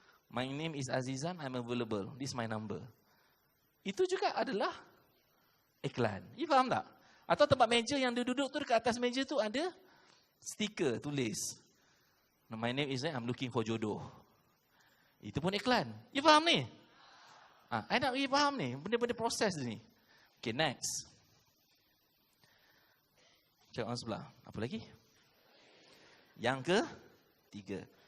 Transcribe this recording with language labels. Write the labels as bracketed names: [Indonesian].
[English] My name is Azizan, I'm available. This is my number. [Malay] Itu juga adalah iklan. You faham tak? Atau tempat meja yang dia duduk tu, dekat atas meja tu ada Stiker tulis. [English] My name is I'm looking for jodoh. [Malay] Itu pun iklan. You faham ni? I nak bagi faham ni. Benda-benda proses ni. [English] Okay, next. [Malay] Cakap orang sebelah. Apa lagi? Yang ketiga.